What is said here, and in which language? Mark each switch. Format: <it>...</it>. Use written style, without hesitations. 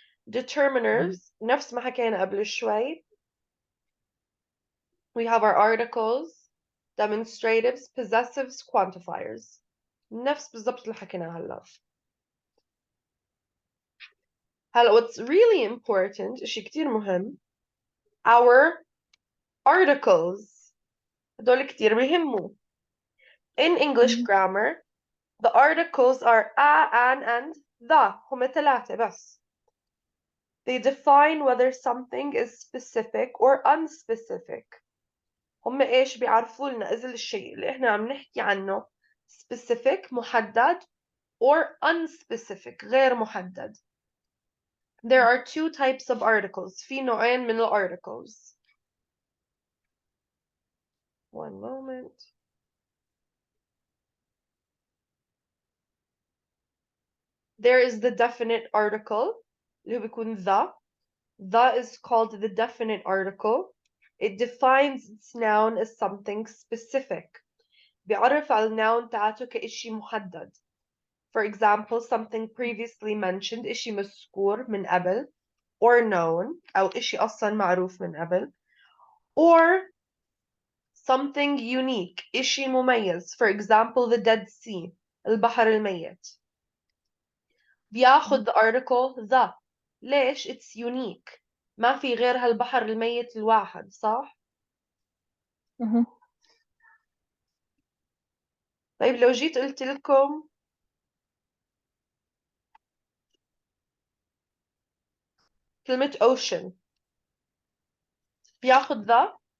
<ar>Determiners, نفس ما حكينا قبل شوي.</ar> <en>We have our articles, demonstratives, possessives, quantifiers.</en> <ar>نفس بالضبط اللي حكيناه هلا.</ar> <en>What's really important,</en> <ar>شيء كتير مهم,</ar> <en>our articles.</en> <ar>هدول كتير بيهموا.</ar> <en>In English grammar, the articles are a, an, and the.</en> <ar>هم ثلاثة بس.</ar> <en>They define whether something is specific or unspecific.</en> <ar>هم إيش بيعرفوا لنا إذا الشيء اللي إحنا عم نحكي عنه specific محدد or unspecific غير محدد.</ar> <en>There are two types of articles.</en> <ar>في نوعين من articles.</ar> <en>One moment. There is the definite article</en> <ar>اللي هو بيكون</ar> <en>the. The is called the definite article. It defines its noun as something specific.</en> <ar>بيعرف على الnoun تاعته كإشي محدد.</ar> <en>For example, something previously mentioned</en> <ar>إشي مذكور من قبل</ar> <en>or known</en> <ar>أو إشي أصلا معروف من قبل</ar> <en>or something unique</en> <ar>إشي مميز.</ar> <en>For example, the Dead Sea</en> <ar>البحر الميت. بياخد</ar> <en>the article the.</en> <ar>ليش؟</ar> <en>it's unique.</en> <ar>ما في غير هالبحر الميت الواحد صح؟ طيب لو جيت قلت لكم كلمة ocean بياخد the؟</ar>